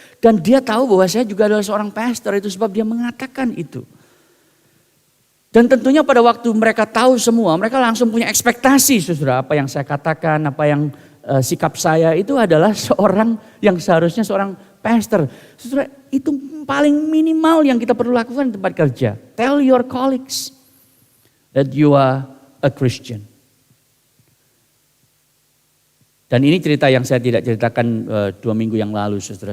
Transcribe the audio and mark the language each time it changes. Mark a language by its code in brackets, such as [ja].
[id] Dan dia tahu bahwa saya juga adalah seorang pastor, itu sebab dia mengatakan itu. Dan tentunya pada waktu mereka tahu semua, mereka langsung punya ekspektasi saudara, apa yang saya katakan, apa yang sikap saya itu adalah seorang yang seharusnya seorang pastor. Saudara, itu paling minimal yang kita perlu lakukan di tempat kerja. [en] Tell your colleagues that you are a Christian. [id] Dan ini cerita yang saya tidak ceritakan 2 minggu yang lalu saudara.